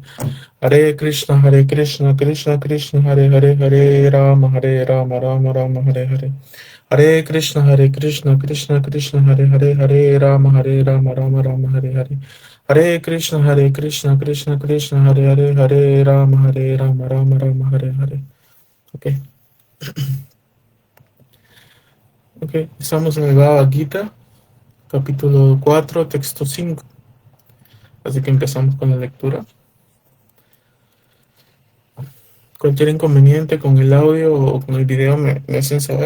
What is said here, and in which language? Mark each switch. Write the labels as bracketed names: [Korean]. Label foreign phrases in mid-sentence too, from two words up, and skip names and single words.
[Spanish] Hare Krishna, Krishna Krishna, Hare Hare, Hare Rama, Rama Rama, Hare Hare. Hare Krishna, Krishna Krishna, Hare Hare, Hare Rama, Rama Rama, Hare Hare. Hare Krishna, Krishna Krishna, Hare Hare, Hare Rama, Rama Rama, Hare Hare. Ok, ok, estamos en el Bhagavad Gita, capítulo 4, texto 5. Así que empezamos con la lectura. Cualquier inconveniente con el audio o con el video me hacen saber.